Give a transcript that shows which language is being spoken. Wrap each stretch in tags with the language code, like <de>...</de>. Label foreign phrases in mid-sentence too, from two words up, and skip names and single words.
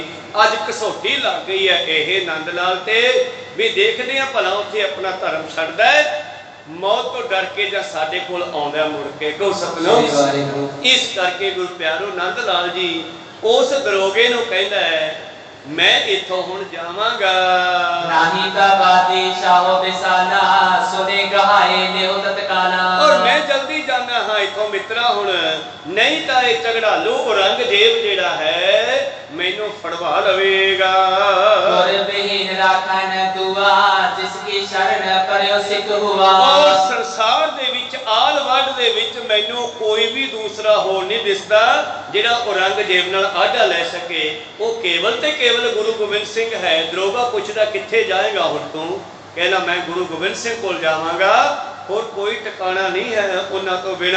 <pa>ਅੱਜ ਘਸੋਟੀ ਲੱਗ ਗਈ ਹੈ ਇਹ ਨੰਦ ਲਾਲ ਤੇ ਵੀ ਦੇਖਦੇ ਆ ਭਲਾ ਉੱਥੇ ਆਪਣਾ ਧਰਮ ਛੱਡਦਾ ਮੌਤ ਤੋਂ ਡਰ ਕੇ ਜਾਂ ਸਾਡੇ ਕੋਲ ਆਉਂਦਾ ਮੁੜ ਕੇ। ਕੋ ਸਤਨਾਮ ਇਸ ਕਰਕੇ ਗੁਰੂ ਪਿਆਰੋ ਨੰਦ ਲਾਲ ਜੀ ਉਸ ਦਰੋਗੇ ਨੂੰ ਕਹਿੰਦਾ ਹੈ ਮੈਂ ਇੱਥੋਂ ਹੁਣ ਜਾਵਾਂਗਾ।</pa> <bra>नाही का बादी शाहो बिसाला सुने गहाए देव तत्काला।</bra> <pa>ਔਰ ਮੈਂ ਜਲਦੀ ਜਾਣਾ ਹਾਂ ਇੱਥੋਂ ਮਿੱਤਰਾ ਹੁਣ ਨਹੀਂ ਤਾਂ ਇਹ ਝਗੜਾਲੂ ਔਰੰਗਜ਼ੇਬ ਜਿਹੜਾ ਹੈ ਮੈਨੂੰ ਫੜਵਾ ਲਵੇਗਾ।</pa> <bra>और बिहीन राखन दुआ जिसकी शरण परयो सिख हुआ।</bra> <pa>ਔਰ ਸੰਸਾਰ ਦੇ ਵਿਚ ਆਲ ਵੱਡ ਦੇ ਵਿਚ ਮੈਨੂੰ ਕੋਈ ਭੀ ਦੂਸਰਾ ਹੋਰ ਨਹੀਂ ਦਿਸਦਾ ਜਿਹੜਾ ਔਰੰਗਜ਼ੇਬ ਨਾਲ ਆਢਾ ਲੈ ਸਕੇ। ਵੋ ਕੇਵਲ ਤੇ ਕੇਵਲ ਗੁਰੂ ਗੋਬਿੰਦ ਸਿੰਘ ਹੈ। ਦਰੋਗਾ ਪੁੱਛਦਾ ਕਿੱਥੇ ਜਾਏਗਾ ਹੁਣ ਤੂੰ? ਕਹਿਣਾ ਮੈਂ ਗੁਰੂ ਗੋਬਿੰਦ ਸਿੰਘ ਕੋਲ ਜਾਵਾਂਗਾ ਔਰ ਕੋਈ ਠਿਕਾਣਾ ਨਹੀਂ ਹੈ ਉਨ੍ਹਾਂ ਤੋ ਬਿਨਾ।</pa>